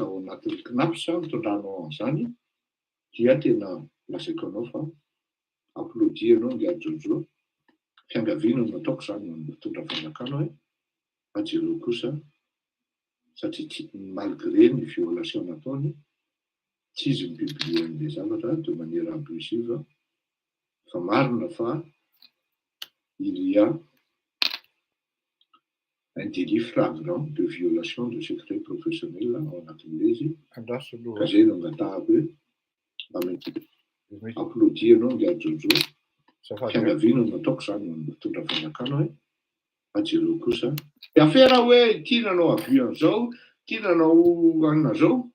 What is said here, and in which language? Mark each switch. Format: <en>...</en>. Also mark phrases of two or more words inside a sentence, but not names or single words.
<mg>ao anatin'ny knapsa mitondranao an'izany dia tena lazaiko anao fa applaudi anao ngiary jojo fiangaviana no ataoko izany no mitondra fanjakana hoe ajereo kosa satria malgré ny violation nataony tsy izy mipiblie an'ilay zavatra</mg> <fr>de manière abusive</fr> <mg>fa marina fa</mg> <fr>il y a un délit flagrant de violation de secret professionnel</fr> <mg>ao anatin'ilay izy ka zay no angatahako hoe applaudi anao ngiary jojo fiangaviana no ataoko izany no mitondra fanjakana hoe ajereo kosa de afera hoe tiananao avy an'izao tiananao anina zao</mg>